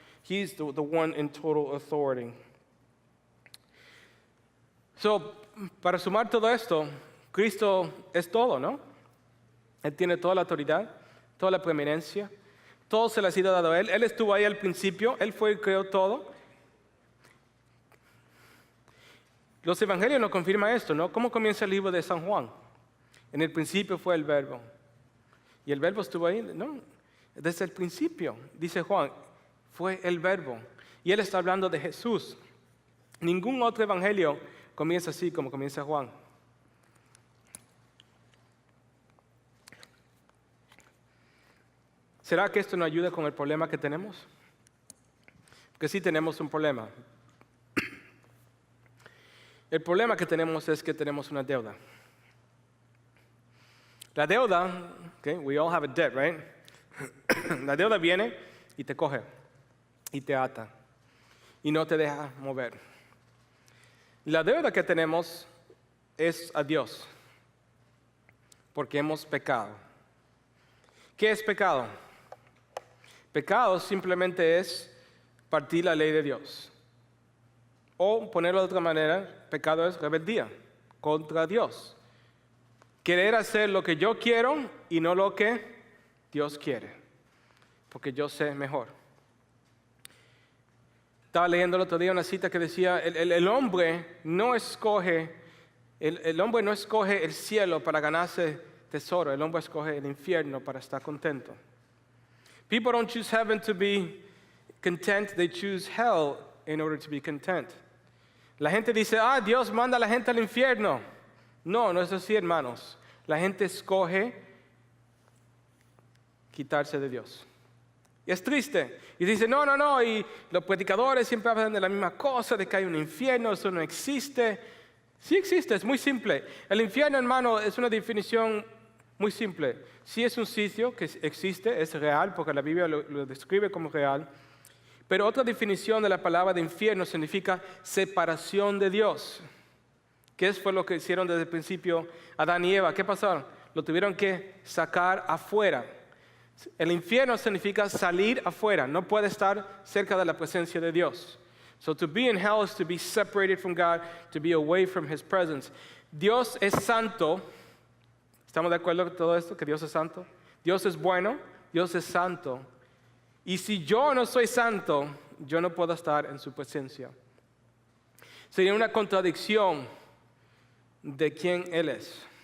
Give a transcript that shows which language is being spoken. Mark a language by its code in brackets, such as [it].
[en] He's the one in total authority. [es] So, para sumar todo esto, Cristo es todo, ¿no? Él tiene toda la autoridad, toda la preeminencia, todo se le ha sido dado a Él. Él estuvo ahí al principio, Él fue y creó todo. Los evangelios nos confirman esto, ¿no? ¿Cómo comienza el libro de San Juan? En el principio fue el verbo. Y el verbo estuvo ahí, ¿no? Desde el principio, dice Juan, fue el verbo. Y Él está hablando de Jesús. Ningún otro evangelio comienza así como comienza Juan. ¿Será que esto nos ayuda con el problema que tenemos? Porque sí tenemos un problema. El problema que tenemos es que tenemos una deuda. La deuda, [en] okay, we all have a debt, right? [es] La deuda viene y te coge y te ata y no te deja mover. La deuda que tenemos es a Dios, porque hemos pecado. ¿Qué es pecado? Pecado simplemente es partir la ley de Dios. O ponerlo de otra manera, pecado es rebeldía contra Dios. Querer hacer lo que yo quiero y no lo que Dios quiere, porque yo sé mejor. Estaba leyendo el otro día una cita que decía, el hombre no escoge el cielo para ganarse tesoro, el hombre escoge el infierno para estar contento. [en] People don't choose heaven to be content, they choose hell in order to be content. [es] La gente dice, Dios manda a la gente al infierno. No, no es así, hermanos. La gente escoge quitarse de Dios. Y es triste. Y dice, no, y los predicadores siempre hablan de la misma cosa, de que hay un infierno, eso no existe. Sí existe, es muy simple. El infierno, hermano, es una definición muy simple. Sí es un sitio que existe, es real, porque la Biblia lo describe como real. Pero otra definición de la palabra de infierno significa separación de Dios. ¿Qué fue lo que hicieron desde el principio Adán y Eva? ¿Qué pasó? Lo tuvieron que sacar afuera. El infierno significa salir afuera. No puede estar cerca de la presencia de Dios. [en] So to be in hell is to be separated from God, to be away from His presence. [es] Dios es santo. ¿Estamos de acuerdo con todo esto? Que Dios es santo. Dios es bueno, Dios es santo. Y si yo no soy santo, yo no puedo estar en su presencia. Sería una contradicción de quién Él es.